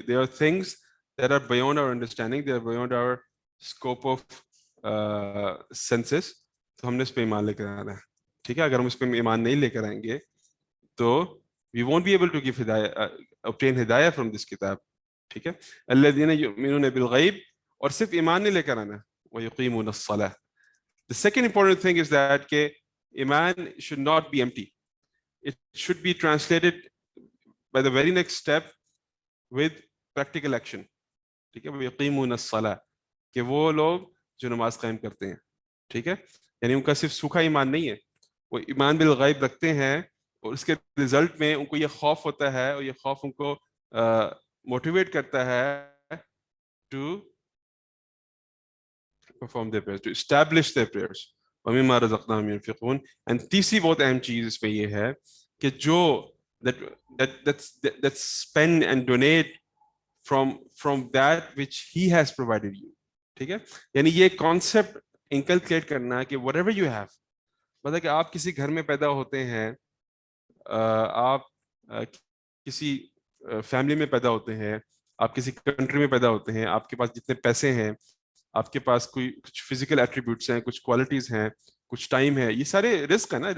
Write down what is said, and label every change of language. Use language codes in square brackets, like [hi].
[en] There are things that are beyond our understanding, they are beyond our scope of senses. [hi] तो हमने इस पे ईमान लेकर आना है. ठीक है, अगर हम इस पे ईमान नहीं लेकर आएंगे तो [en] We won't be able to give हिदायत, obtain हिदायत from this किताब. [hi] ठीक है, [ar] अल्लज़ीना युमिनून बिल गैब, [hi] और सिर्फ ईमान नहीं लेकर आना, [ar] व युकीमून अस्सलाह. [en] The second important thing is that ke iman should not be empty. It should be translated by the very next step with practical action. [hi] ठीक है, [ar] यकीमून अस्सलाह, [hi] कि वो लोग जो नमाज कायम करते हैं. ठीक है, यानी उनका सिर्फ सूखा ईमान नहीं है, वो ईमान बिल गैब रखते हैं और उसके रिजल्ट में उनको ये खौफ होता है और ये खौफ उनको मोटिवेट करता है [en] to perform their prayers, [hi] to establish their prayers. [ar] وَمِمَّا رَزَقْنَاهُمْ يُنْفِقُونَ. [hi] And तीसरी बहुत अहम चीज इसमें ये है कि जो [en] that spend and donate from that which he has provided you. [hi] ठीक है, यानी ये कॉन्सेप्ट इंकलकेट करना कि [en] whatever you have, [hi] मतलब कि आप किसी घर में पैदा होते हैं, आप किसी फैमिली में पैदा होते हैं, आप किसी कंट्री में पैदा होते हैं, आपके पास जितने पैसे हैं, आपके पास कोई कुछ फिजिकल एट्रीब्यूट्स हैं, कुछ क्वालिटीज हैं, कुछ टाइम है, ये सारे रिस्क है ना.